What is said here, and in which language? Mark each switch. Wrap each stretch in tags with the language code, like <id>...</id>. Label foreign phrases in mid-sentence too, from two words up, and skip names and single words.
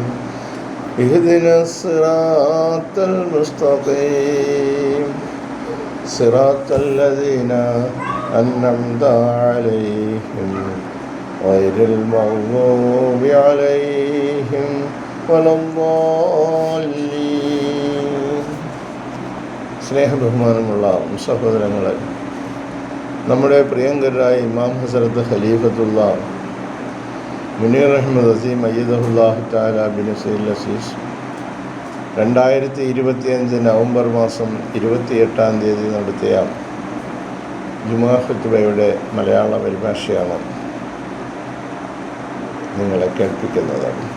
<ar>اهدنا الصراط المستقيم صراط الذين أنعمت عليهم غير المغضوب عليهم ولا الضالين.</ar> <ml>സ്നേഹബഹുമാനമുള്ള സഹോദരങ്ങളെ, നമ്മുടെ പ്രിയങ്കരായ ഇമാം ഹസ്രത്ത് ഖലീഫത്തുള്ള മുനീർ അഹമ്മദ് അസീം</ml> <ar>أيده الله تعالى</ar> <ml>ബിൻ സയ്യിദ് അസീസ് 2025 നവംബർ മാസം 28-ാം തീയതി നടത്തിയ ജുമുഅ ഖുത്ബയുടെ മലയാള പരിഭാഷയാണ് നിങ്ങളെ കേൾപ്പിക്കുന്നത്.</ml>